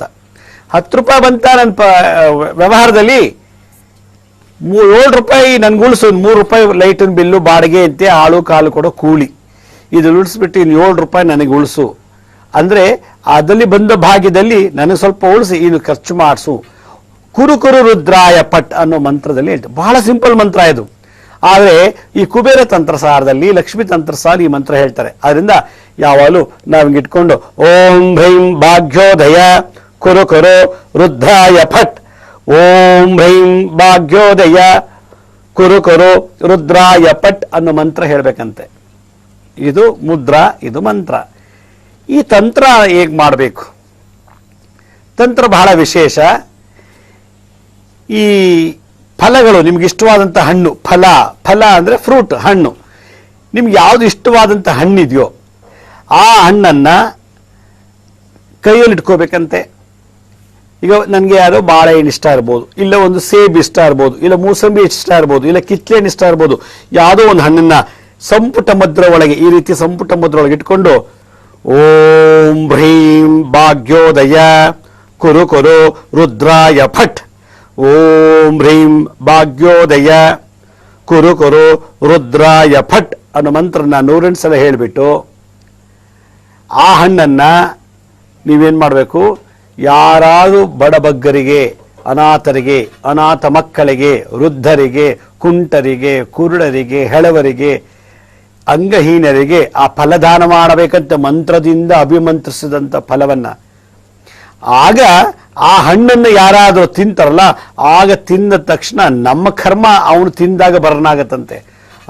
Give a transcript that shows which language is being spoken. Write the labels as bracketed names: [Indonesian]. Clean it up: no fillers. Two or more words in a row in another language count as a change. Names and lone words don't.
[Kannada] 10 ರೂಪಾಯಿ ಬಂತ ನನ್ನ ವ್ಯವಹಾರದಲ್ಲಿ, 7 ರೂಪಾಯಿ ನನ್ಗೆ ಉಳಿಸು, 3 ರೂಪಾಯಿ ಲೈಟಿನ ಬಿಲ್ಲು, ಬಾಡಿಗೆ ಅಂತೆ, ಆಳು ಕಾಲು ಕೊಡೋ ಕೂಲಿ, ಇದು ಉಳಿಸ್ಬಿಟ್ಟು ಇನ್ನು 7 ರೂಪಾಯಿ ನನಗೆ ಉಳಿಸು ಅಂದ್ರೆ ಅದಲ್ಲಿ ಬಂದ ಭಾಗ್ಯದಲ್ಲಿ ನನಗೆ ಸ್ವಲ್ಪ ಉಳಿಸಿ, ಇನ್ನು ಖರ್ಚು ಮಾಡಿಸು. [Sanskrit] ಕುರು ಕುರು ರುದ್ರಾಯ ಪಟ್ [Kannada] ಅನ್ನೋ ಮಂತ್ರದಲ್ಲಿ ಹೇಳ್ತಾರೆ. ಬಹಳ ಸಿಂಪಲ್ ಮಂತ್ರ ಇದು. ಆದರೆ ಈ ಕುಬೇರ ತಂತ್ರಸಾರದಲ್ಲಿ, ಲಕ್ಷ್ಮೀ ತಂತ್ರಸಾರ ಈ ಮಂತ್ರ ಹೇಳ್ತಾರೆ. ಅದರಿಂದ ಯಾವಾಗಲೂ ನಾವು ಇಟ್ಕೊಂಡು [Sanskrit] ಓಂ ಭ್ರೀಂ ಭಾಗ್ಯೋದಯ ಕುರು ಕುರು ರುದ್ರಾಯ ಫಟ್. ಓಂ ಭ್ರೀಂ ಭಾಗ್ಯೋದಯ ಕುರು ಕುರು ರುದ್ರಾಯ ಪಟ್ [Kannada] ಅನ್ನೋ ಮಂತ್ರ ಹೇಳ್ಬೇಕಂತೆ. ಇದು ಮುದ್ರಾ, ಇದು ಮಂತ್ರ. ಈ ತಂತ್ರ ಹೇಗೆ ಮಾಡಬೇಕು? ತಂತ್ರ ಬಹಳ ವಿಶೇಷ. ಈ ಫಲಗಳು, ನಿಮ್ಗೆ ಇಷ್ಟವಾದಂಥ ಹಣ್ಣು, ಫಲ ಅಂದ್ರೆ ಫ್ರೂಟ್, ಹಣ್ಣು. ನಿಮ್ಗೆ ಯಾವ್ದು ಇಷ್ಟವಾದಂಥ ಹಣ್ಣಿದೆಯೋ ಆ ಹಣ್ಣನ್ನ ಕೈಯಲ್ಲಿ ಇಟ್ಕೋಬೇಕಂತೆ. ಈಗ ನನಗೆ ಯಾರೋ ಬಾಳೆಹಣ್ಣು ಇಷ್ಟ ಇರ್ಬೋದು, ಇಲ್ಲ ಒಂದು ಸೇಬ್ ಇಷ್ಟ ಇರ್ಬೋದು, ಇಲ್ಲ ಮೂಸಂಬಿ ಇಷ್ಟ ಇರ್ಬೋದು, ಇಲ್ಲ ಕಿತ್ಲೆಹಣ್ಣು ಇಷ್ಟ ಇರ್ಬೋದು. ಯಾವುದೋ ಒಂದು ಹಣ್ಣನ್ನ ಸಂಪುಟ ಮುದ್ರ ಒಳಗೆ, ಈ ರೀತಿ ಸಂಪುಟ ಮುದ್ರ ಒಳಗೆ ಇಟ್ಕೊಂಡು [Sanskrit] ಓಂ ಭ್ರೀಂ ಭಾಗ್ಯೋದಯ ಕುರು ಕುರು ರುದ್ರಾಯ ಫಟ್. ಓಂ ಭ್ರೀಂ ಭಾಗ್ಯೋದಯ ಕುರು ಕುರು ರುದ್ರಾಯ ಫಟ್ [Kannada] ಅನ್ನೋ ಮಂತ್ರನ 108 ಸಲ ಹೇಳಿಬಿಟ್ಟು ಆ ಹಣ್ಣನ್ನ ನೀವೇನ್ ಮಾಡಬೇಕು, ಯಾರಾದರೂ ಬಡಬಗ್ಗರಿಗೆ, ಅನಾಥರಿಗೆ, ಅನಾಥ ಮಕ್ಕಳಿಗೆ, ವೃದ್ಧರಿಗೆ, ಕುಂಟರಿಗೆ, ಕುರುಡರಿಗೆ, ಹೆಳವರಿಗೆ, ಅಂಗಹೀನರಿಗೆ ಆ ಫಲದಾನ ಮಾಡಬೇಕಂತ ಮಂತ್ರದಿಂದ ಅಭಿಮಂತ್ರಿಸಿದಂಥ ಫಲವನ್ನ, ಆಗ ಆ ಹಣ್ಣನ್ನು ಯಾರಾದರೂ ತಿಂತಾರಲ್ಲ, ಆಗ ತಿಂದ ತಕ್ಷಣ ನಮ್ಮ ಕರ್ಮ ಅವನು ತಿಂದಾಗ ಬರನಾಗತ್ತಂತೆ.